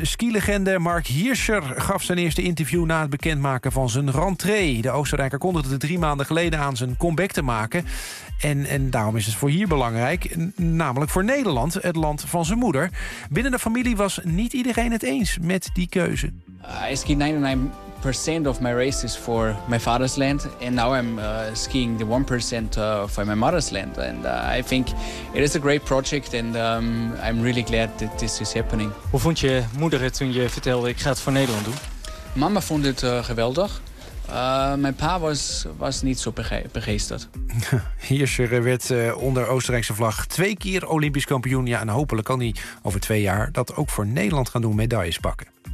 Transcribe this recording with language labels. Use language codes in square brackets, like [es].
[nl] Skilegende Mark Hirscher gaf zijn eerste interview na het bekendmaken van zijn rentrée. De Oostenrijker kondigde 3 maanden geleden aan zijn comeback te maken. En daarom is het voor hier belangrijk, namelijk voor Nederland, het land van zijn moeder. Binnen de familie was niet iedereen het eens met die keuze. [en] I ski 99% of my races for my father's land, and now I'm skiing the 1% for my mother's land. And I think it is a great project, and I'm really glad that this is happening. [nl] Hoe vond je moeder het toen je vertelde ik ga het voor Nederland doen? Mama vond het geweldig. Mijn pa was niet zo begeesterd. Hirscher werd onder Oostenrijkse vlag 2 keer Olympisch kampioen. Ja, en hopelijk kan hij over 2 jaar dat ook voor Nederland gaan doen, medailles pakken.